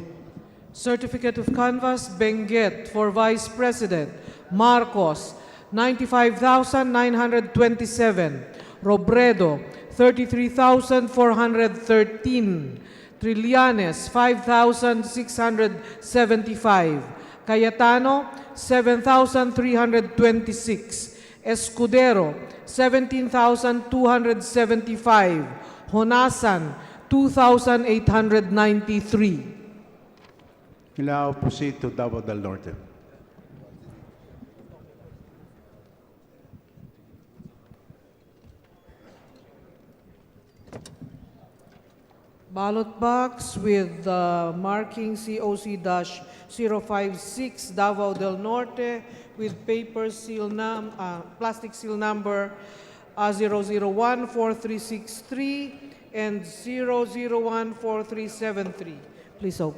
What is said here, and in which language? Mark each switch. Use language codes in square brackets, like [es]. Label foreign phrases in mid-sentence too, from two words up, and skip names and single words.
[en] Certificate of canvass Benguet for Vice President Marcos 95,927, Robredo 33,413, Trillanes 5,675, Cayetano 7,326, Escudero 17,275, Honasan 2,893. Now proceed to Davao del Norte. Ballot box with marking COC-056 Davao del Norte with paper seal plastic seal number 0014363 and 0014373. Please open.